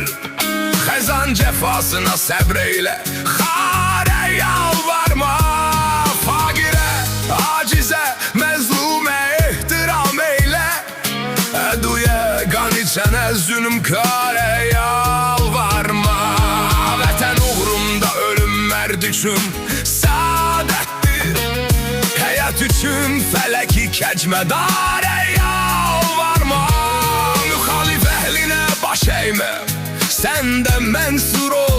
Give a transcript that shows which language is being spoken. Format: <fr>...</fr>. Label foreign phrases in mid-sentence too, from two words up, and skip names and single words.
<az>Xezan cefasına sebreyle, xare yalvarma. Fagire, acize, mezlume ihtiram eyle. Eduye, gan içene zulümkare yalvarma. Vətən uğrunda ölüm mərd üçün saadətdir. Həyat üçün fələki kəcmədare yalvarma. Müxalif əhlinə baş əymə, sən də mənsur ol.</az>